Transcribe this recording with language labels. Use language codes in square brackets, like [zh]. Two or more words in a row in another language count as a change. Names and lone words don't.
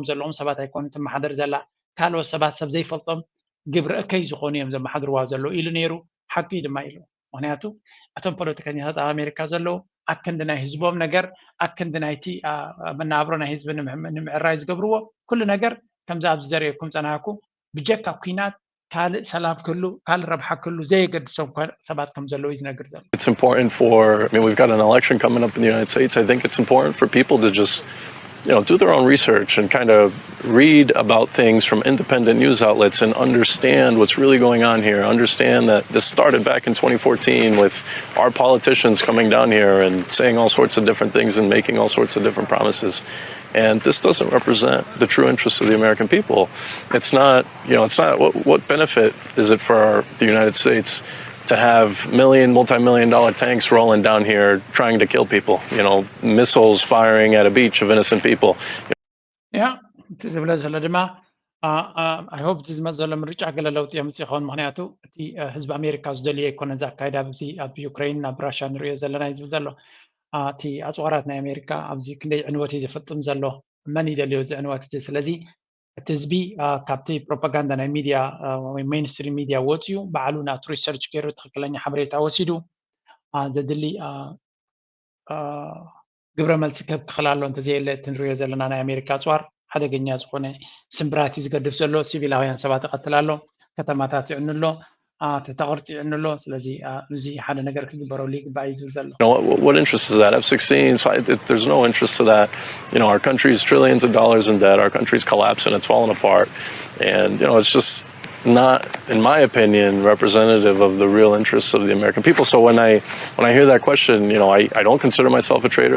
[ti] ዘለዎም ሰባት ኣይኮኑ ትመሓደር ዘላ ካልኦት ሰባት ሰብ ዘይፈልጦም ግብሪ እከይ ዝኾኑ እዮም ዘመሓድርዋ ዘለዉ ኢሉ ነይሩ ሓቂ ድማ ኢሉ ምክንያቱ እቶም ፖለቲከኛታት ኣብ ኣሜሪካ ዘለዉ ኣብ ክንዲ ናይ ህዝቦም ነገር ኣብ ክንዲ ናይቲ መናብሮ ናይ ህዝቢ ንምዕራይ ዝገብርዎ ኩሉ ነገር ከምዚ ኣብዚ ዘርእየኩም ፀናሕኩ ብጀካ ኩናት ካልእ ሰላም ክህሉ ካልእ ረብሓ ክህሉ ዘየገድሶም ሰባት ከም ዘለዉ እዩ ዝነግር ዘሎ [en] it's important for, I mean, we've got an election coming up in the United States. I think it's important for people to just do their own research and kind of read about things from independent news outlets and understand what's really going on here. Understand that this started back in 2014 with our politicians coming down here and saying all sorts of different things and making all sorts of different promises. And this doesn't represent the true interests of the American people. It's not, what benefit is it for the United States to have multi-million-dollar tanks rolling down here trying to kill people, missiles firing at a beach of innocent people. Yeah, [ti] እቲ ዝብለ ዘሎ ድማ [en] I hope [ti] እዚ ዝመፅ ዘሎ ምርጫ ገለ ለውጢ የምፅእ ይኸውን ምክንያቱ እቲ ህዝቢ ኣሜሪካ ዝደልዮ ኣይኮነ እዚ ኣካይዳ ኣብ ዩክሬን ናብ ራሽያ ንሪኦ ዘለና እዩ ዝብል ዘሎ እቲ ኣፅዋራት ናይ ኣሜሪካ ኣብዚ ክንደይ ዕንወት እዩ ዝፍፅም ዘሎ መን ይደልዮ እዚ ዕንወት እዚ ስለዚ እቲ ህዝቢ ካብቲ ፕሮፓጋንዳ ናይ ሚድያ ወይ [en] mainstream media [ti] ወፅዩ ባዕሉ ናቱ ሪሰርች ገይሩ ትክክለኛ ሓበሬታ ወሲዱ ዘድሊ ግብረ መልሲ ክኽእል ኣሎ እንተዘየለ እቲ ንሪኦ ዘለና ናይ ኣሜሪካ ኣፅዋር ሓደገኛ ዝኾነ ስምብራት እዩ ዝገድፍ ዘሎ ሲቪላውያን ሰባት ይቐትል ኣሎ ከተማታት ይዕኑ ኣሎ ተተቕርፂ ይዕኑ ኣሎ ስለዚ እዚ ሓደ ነገር ክግበረሉ ይግባእ እዩ ዝብል ዘሎ [en] What interest is that? F-16s, there's no interest to that. Our country's trillions of dollars in debt. Our country's collapsing. It's falling apart. And, it's just not, in my opinion, representative of the real interests of the American people. So when I hear that question, I don't consider myself a traitor.